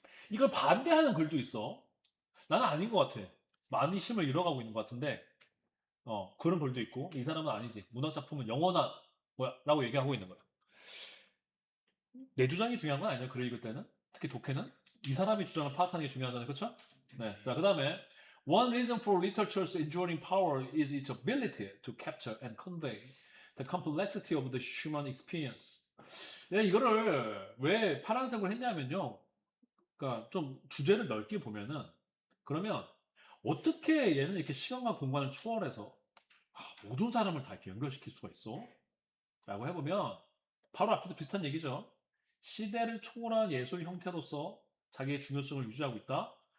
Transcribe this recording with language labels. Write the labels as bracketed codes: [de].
[ko] 이걸 반대하는 글도 있어. 나는 아닌 것 같아. 많이 힘을 잃어가고 있는 것 같은데 그런 글도 있고 이 사람은 아니지. 문학 작품은 영원한 거야 라고 얘기하고 있는 거야. 내 주장이 중요한 건 아니야. 글 읽을 때는. 특히 독해는. 이 사람이 주장을 파악하는 게 중요하잖아요. 그렇죠? 네. 자, 그 다음에 [en] One reason for literature's enduring power is its ability to capture and convey the complexity of the human experience. [ko] 네, 이거를 왜 파란색으로 했냐면요. 그러니까 좀 주제를 넓게 보면은 그러면 어떻게 얘는 이렇게 시간과 공간을 초월해서 모든 사람을 다 이렇게 연결시킬 수가 있어? 라고 해보면 바로 앞에도 비슷한 얘기죠. 시대를 초월한 예술 형태로서 자기의 중요성을 유지하고 있다.